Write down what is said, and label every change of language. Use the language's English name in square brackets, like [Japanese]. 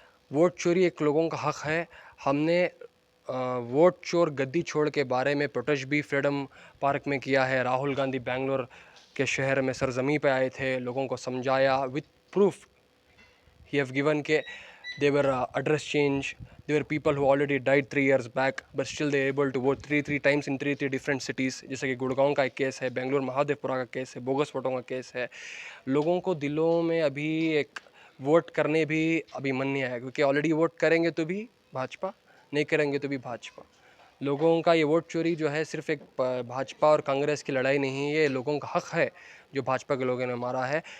[Hindi] Vote चोरी एक लोगों का हक है। हमने वोट चोर गद्दी छोड़ के बारे में प्रोटेस्ट भी फ्रीडम पार्क में किया है। राहुल गांधी बेंगलोर के शहर में सरजमी पे आए थे, लोगों को समझाया with proof [English] he have given [Hindi] ke [English] they were address change. There were people who already died 3 years back, but still they are able to vote three times in three different cities. [Hindi] जैसे कि गुड़गांव का एक case है, बेंगलोर महादेवपुरा का case है, bogus वोटों का case है। लोगों को दिलों में अभी एक वोट करने भी अभी मन नहीं आया, क्योंकि ऑलरेडी वोट करेंगे तो भी भाजपा, नहीं करेंगे तो भी भाजपा। लोगों का ये वोट चोरी जो है सिर्फ एक भाजपा और कांग्रेस की लड़ाई नहीं है, ये लोगों का हक है जो भाजपा के लोगों ने मारा है।